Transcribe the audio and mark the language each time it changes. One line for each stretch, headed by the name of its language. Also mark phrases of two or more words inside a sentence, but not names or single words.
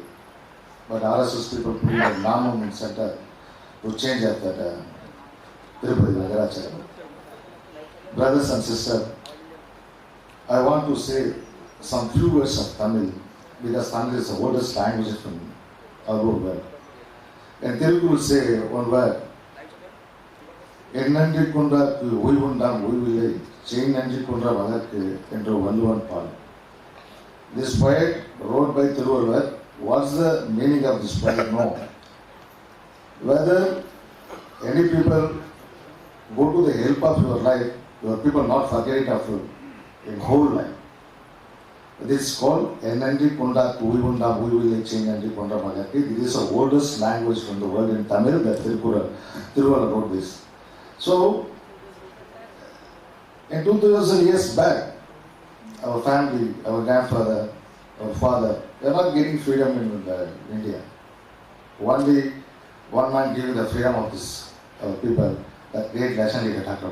English: But RSS people put in a non-movement center to change that Tirupati Venkatachalapati. Brothers and sisters, I want to say some few words of Tamil because Tamil is the oldest language from our world. And Telugu will say one word.
Tamil: எந்நன்றி கொன்ற உய்வுண்டாம் உய்வில்லை செய் நன்றி கொன்ற மகற்கு என்று வள்ளுவன் பால்.
English: This poet wrote by Thiruvalluvar. What's the meaning of this poet? No. Whether any people go to the help of your life, your people not forget it of your whole life. This is called
Tamil: எந்நன்றி கொன்ற உய்வுண்டாம் உய்வில்லை செய் நன்றி கொன்ற மகற்கு.
English: This is the oldest language from the world in Tamil that Thiruvalluvar wrote this. So, in 2000 years back, our family, our grandfather, our father, they are not getting freedom in India. Only one man gave the freedom of this people, that great nation leader, Dr.